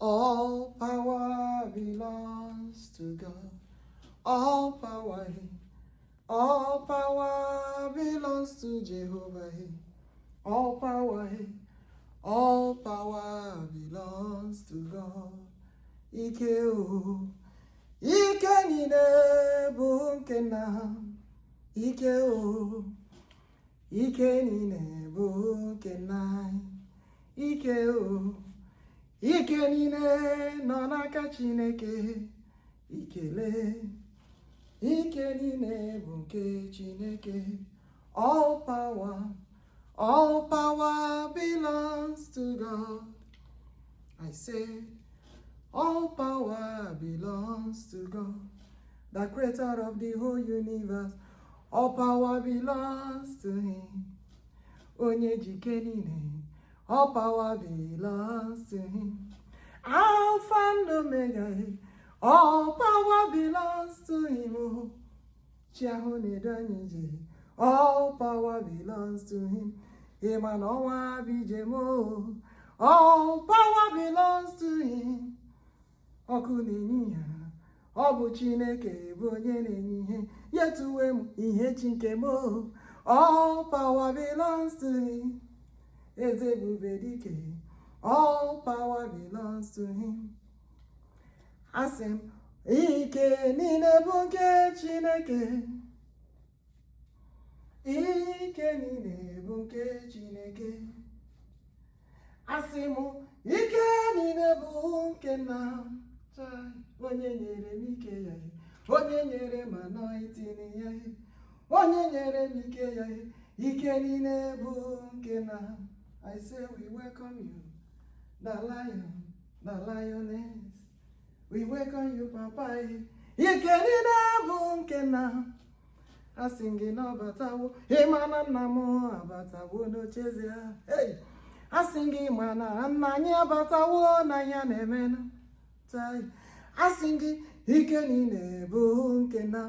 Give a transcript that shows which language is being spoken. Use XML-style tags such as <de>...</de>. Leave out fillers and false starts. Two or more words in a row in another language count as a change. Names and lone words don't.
<en>All power belongs to God. All power belongs to Jehovah. All power belongs to God.</en> <ig>Ike o, ike niile bụ nke nna. Ike o, ike niile bụ nke nna. Ike o, ike niile nọ n'aka Chineke. Ikele, ike niile bụ nke Chineke.</ig> <en>All power belongs to God. I say, all power belongs to God, the creator of the whole universe. All power belongs to Him.</en> <ig>Onye jike niile,</ig> <en>all power belongs to Him. Alpha and Omega, all power belongs to Him. All power belongs to Him. All power belongs to Him.</en> <ig>Ọkụ na-enye ihe, ọ bụ Chineke bụ onye na-enye ihe. Yetuwe m ihe chi nke m.</ig> <en>All power belongs to Him.</en> <ig>Eze ebubedike,</ig> <en>all power belongs to Him.</en> <ig>Asị m, ike niile bụ nke Chineke. Ike niile bụ nke Chineke. Asị m, ike niile bụ nke nna. Onye nyere m ike ya, onye nyere m anointing ya, onye nyere m ike ya, ike niile bụ nke nna.</ig> <en>I say we welcome you, the lion, the lioness. We welcome you,</en> <ig>Papa. Ike niile bụ nke nna. Asị gị na ọbatawo, ịma na nna m abatawo n'ocheze ya. Hey! Asị gị ma na nna anyị abatawo na ya na-eme. Asị gị ike niile bụ nke nna.</ig>